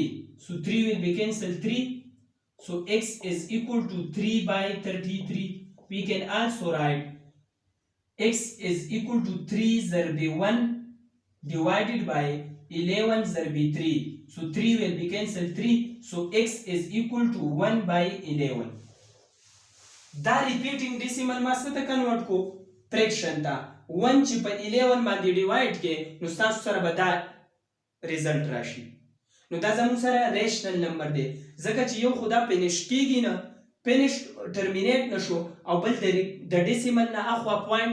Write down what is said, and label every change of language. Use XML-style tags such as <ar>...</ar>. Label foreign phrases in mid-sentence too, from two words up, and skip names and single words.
<en>So 3 will be cancelled 3. So x is equal to 3 by 33. We can also write x is equal to 3 zarbi 1 divided by 11 zarbi 3. So 3 will be cancelled 3. So x is equal to 1 by 11.</en> <ps>دا</ps> <en>repeating decimal</en> <ps>ما څه ته کنورټ کو فریکشن ته 1 چې په 11 باندې ډیوایډ کې نو تاسو سره به دا ریزلټ راشي نو دا زموږ سره</ps> <en>rational number</en> <ps>دی ځکه چې یو خدا فینیش کیږي نه</ps> <en>finish terminate</en> <ps>نشو او بل د ډیسیمل نه اخوا پوینټ</ps>